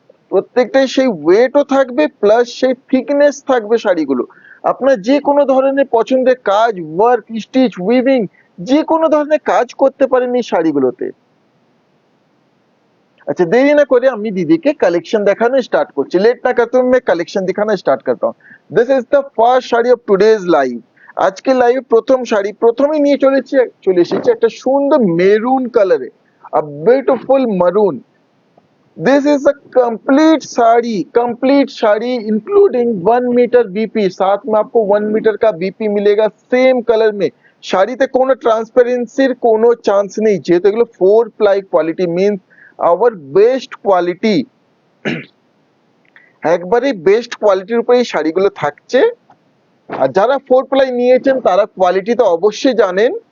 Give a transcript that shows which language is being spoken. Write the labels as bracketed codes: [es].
[bn] প্রত্যেকটাই সেই ওয়েটও থাকবে প্লাস সেই থিকনেস থাকবে শাড়িগুলো। আপনার যে কোনো ধরনের পছন্দের কাজ, ওয়ার্ক, স্টিচ, উইভিং, যে কোনো ধরনের কাজ করতে পারেন এই শাড়িগুলোতে। [hi] अच्छा, देरी ना करे [bn] আমি দিদিকে কালেকশন দেখানো স্টার্ট করছি। [hi] लेट ना करते हुए मैं कलेक्शन दिखाना स्टार्ट करता हूँ। [en] This is the first sari of today's live. [bn] আজকে লাইভ প্রথম শাড়ি, প্রথমেই নিয়ে চলে এসেছি একটা সুন্দর মেরুন কালারে, a beautiful maroon। [en] this is a complete sari including 1 metre BP, [hi] साथ में आपको 1 मीटर का बीपी मिलेगा सेम कलर में। [bn] শাড়িতে কোনো ট্রান্সপারেন্সির কোনো চান্স নেই, যেহেতু এগুলো 4 ply quality means our best quality. একবারে বেস্ট কোয়ালিটির উপরে এই শাড়িগুলো থাকছে। আর যারা 4 প্লাই নিয়েছেন তারা কোয়ালিটি তো অবশ্যই জানেন।